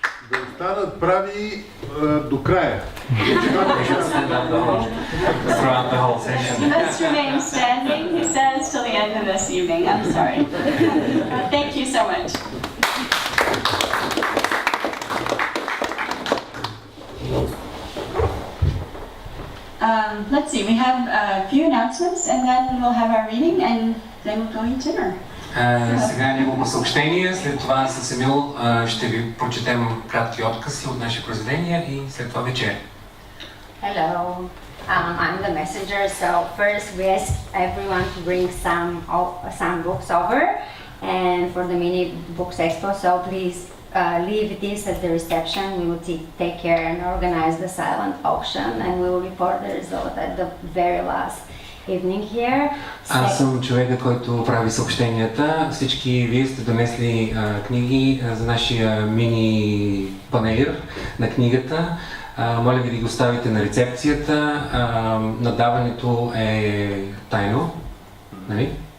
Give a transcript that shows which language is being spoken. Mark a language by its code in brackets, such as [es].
[bg] Да останат прави до края. [en] Throughout the whole session. You must remain standing, he says, till the end of this evening. I'm sorry. Thank you so much. Let's see, we have a few announcements and then we'll have our reading and then we'll go eat dinner. [bg] Сега няколко съобщения, след това с Емил ще ви прочетем кратки откази от наши произведения и след това вечер. [en] Hello, I'm the messenger. So first we ask everyone to bring some books over, and for the mini books expo. So please leave this at the reception. We will take care and organize the silent auction, and we will report the result at the very last evening here. [bg] Аз съм човека, който прави съобщенията. Всички вие сте донесли книги за нашия мини панелир на книгата. Моля ви да ги оставите на рецепцията. Надаването е тайно, нали?